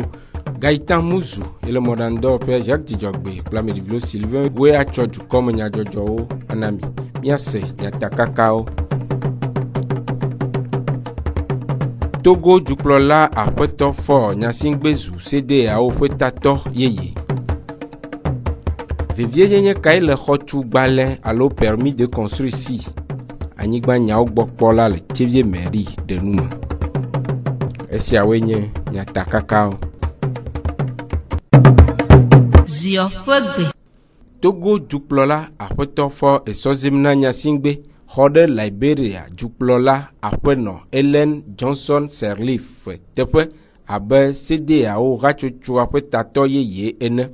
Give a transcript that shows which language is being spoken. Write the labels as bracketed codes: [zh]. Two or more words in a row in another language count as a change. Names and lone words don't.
[ee] Gaëtan Amouzou ele mɔɖaŋudɔwɔƒe Jacques Dzidzɔgbe kple Ameɖivilo Sylvain woe atsɔ dukɔme nyadzɔdzɔwo ana mi miase nyatakakawo. Togo dukplɔla aƒetɔ fɔ Nyasingbezu CDAO ƒe tatɔ yeye. Vevie nyenye kae le xɔtugbalẽ alo [fr] permis de construire [ee] si anyigba nyawo gbɔ kpɔla le Tevie mairie de nume. Esiawoe nye nyatakakawo. Zio fegbe. Togo dukplɔla aƒetɔ fɔ esɔzim na Nyasingbe xɔ ɖe Liberia dukplɔla aƒenɔ Ellen Johnson Sirleaf teƒe abe CDAO hatsotsoa ƒe tatɔ yeye ene.